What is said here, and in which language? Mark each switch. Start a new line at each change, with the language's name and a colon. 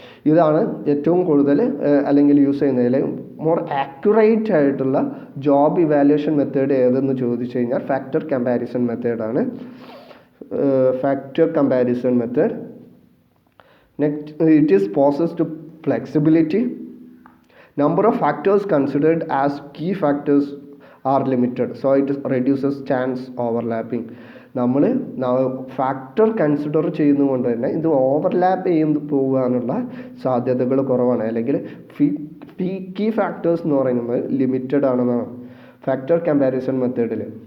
Malayalam: ഇതാണ് ഏറ്റവും കൂടുതൽ അല്ലെങ്കിൽ യൂസ് ചെയ്യുന്നതിൽ മോർ ആക്യുറേറ്റ് ആയിട്ടുള്ള ജോബ് ഇവാലുവേഷൻ മെത്തേഡ് ഏതെന്ന് ചോദിച്ചു കഴിഞ്ഞാൽ ഫാക്ടർ കമ്പാരിസൺ മെത്തേഡാണ്.
English: Factor comparison method. Next, it is possessed flexibility. Number of factors considered as key factors are limited, so it reduces chance overlapping.
Malayalam: നമ്മൾ ഫാക്ടർ കൺസിഡർ ചെയ്യുന്നതുകൊണ്ട് തന്നെ ഇത് overlap ചെയ്ത് പോകാനുള്ള സാധ്യതകൾ കുറവാണ്. അല്ലെങ്കിൽ കീ ഫാക്ടേഴ്സ് എന്ന് പറയുന്നത് ലിമിറ്റഡ് ആണെന്നാണ് ഫാക്ടർ കമ്പാരിസൺ മെത്തേഡിൽ.